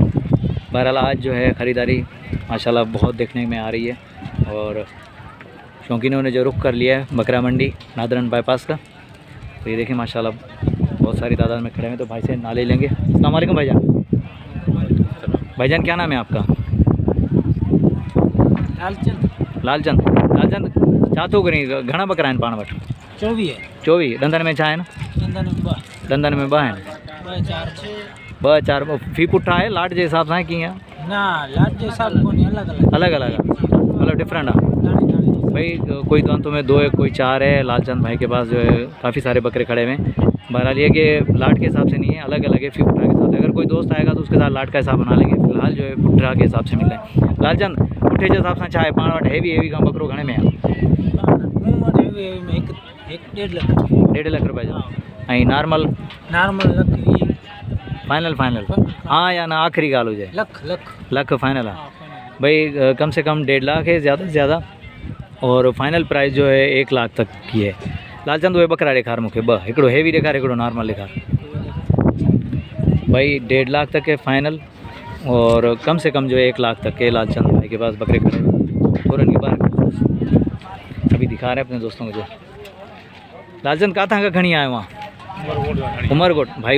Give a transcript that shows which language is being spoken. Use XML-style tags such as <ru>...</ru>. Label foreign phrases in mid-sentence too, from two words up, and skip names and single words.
<ur>بہرحال آج جو ہے خریداری ماشاءاللہ بہت دیکھنے میں آ رہی ہے، اور شوقینوں نے جو رخ کر لیا ہے بکرا منڈی نادرن بائی پاس کا، تو یہ دیکھیں ماشاءاللہ بہت ساری تعداد میں کھڑے ہیں. تو بھائی سے نالے لیں گے.</ur> <ar>السلام علیکم</ar> <ur>بھائی جان. بھائی جان کیا نام ہے آپ کا؟ لال چند.</ur> <sd>लालचंद चातो करी घना बकरा आहिनि पाण वटि? 24 डंदन में छा आहिनि? डंदन में 2 आहिनि। 2-4 फी पुठा आहे लाट जे हिसाब सां कीअं? लाट जे हिसाब कोन्हे, अलग अलग आहे, मतलब डिफरेंट आहे भाई।</sd> <ur>کوئی دانتوں میں 2 ہے، کوئی 4 ہے. لال چند بھائی کے پاس جو ہے کافی سارے بکرے کھڑے ہوئے ہیں۔ بہرحال یہ کہ لاٹ کے حساب سے نہیں ہے، الگ الگ ہے فی پٹھا کے ساتھ. اگر کوئی دوست آئے گا تو اس کے ساتھ لاٹ کا حساب بنا لیں گے۔ فی الحال جو ہے پٹھا کے حساب سے مل رہے ہیں.</ur> <sd>लालचंद</sd> <ur>پٹھے کے حساب سے</ur> <sd>छा है पाण वटि? हेवी का बकरो घणे में आहे? 1.5 लाख रुपए जो। ऐं नॉर्मल फाइनल हाँ या ना आखिरी ॻाल्हि हुजे? लख फाइनल आहे भाई।</sd> <ur>کم سے کم 1.5 لاکھ ہے زیادہ سے زیادہ، اور فائنل پرائس جو ہے 1 لاکھ تک کی ہے.</ur> <sd>लालचंद उहे बकरा ॾेखार मूंखे 2, हिकिड़ो हेवी ॾेखार, हिकिड़ो नॉर्मल ॾेखार भाई।</sd> <ur>1.5 لاکھ تک ہے فائنل، اور کم سے کم جو ہے 1 لاکھ تک کے لال چند بھائی کے پاس بکرے کھڑے ہیں. اور ان کے بارے ابھی دکھا رہے ہیں اپنے دوستوں کو. جو لال چند کہاں کا کھڑی آئے وہاں? عمرکوٹ بھائی.</ur>